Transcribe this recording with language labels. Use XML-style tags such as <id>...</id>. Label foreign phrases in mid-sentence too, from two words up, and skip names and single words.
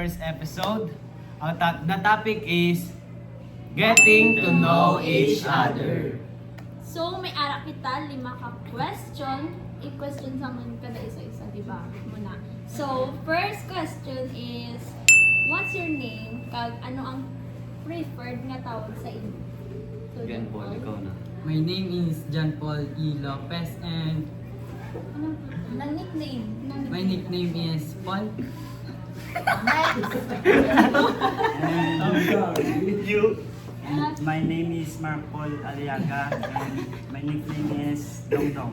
<en>episode. The topic is getting to know each other. So,</en> <hil>may ara kita, 5 ka question. I-question sa mga kada isa-isa, di ba? Muna.</hil> <en>So, first question is, what's your name?</en> <hil>Kag ano ang</hil> <en>preferred nga tawag</en> <hil>sa inyo? So, John Paul, ikaw na.</hil> <en>My name is John Paul E. Lopez and</en> <tl>Anong nickname?</tl> <en>my nickname is Paul. You? My name is Mark Paul Aliaga and my nickname is Dong Dong.</en>